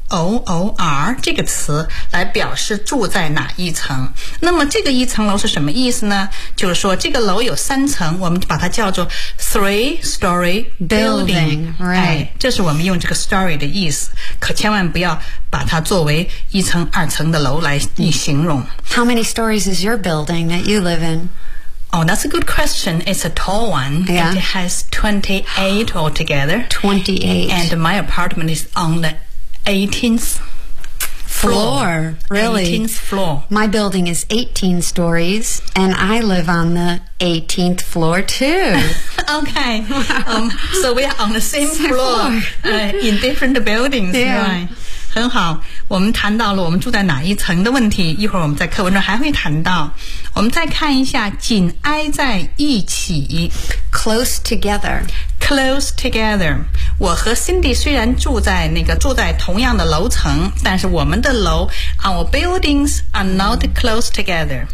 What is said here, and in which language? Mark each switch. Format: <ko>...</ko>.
<zh>O-O-R 这个词来表示住在哪一层，那么这个一层楼是什么意思呢？就是说这个楼有三层，我们把它叫做</zh> <en>three-story building, right.</en> <zh>这是我们用这个 story 的意思，可千万不要把它作为一层二层的楼来形容。</zh> <en>How many stories is your building that you live in? Oh, that's a good question. It's a tall one. Yeah. It has 28 altogether. 28. And my apartment is on the 18th floor. Really? 18th floor. My building is 18 stories, and I live on the 18th floor, too. Okay. So we are on the same floor, in different buildings, yeah. Right?</en> <zh>很好，我们谈到了我们住在哪一层的问题，一会儿我们在课文中还会谈到。我们再看一下紧挨在一起</zh> <en>Close together. Close together.</en> <zh>我和 Cindy 虽然住在同样的楼层，但是我们的楼</zh> <en>Our buildings are not close together.</en>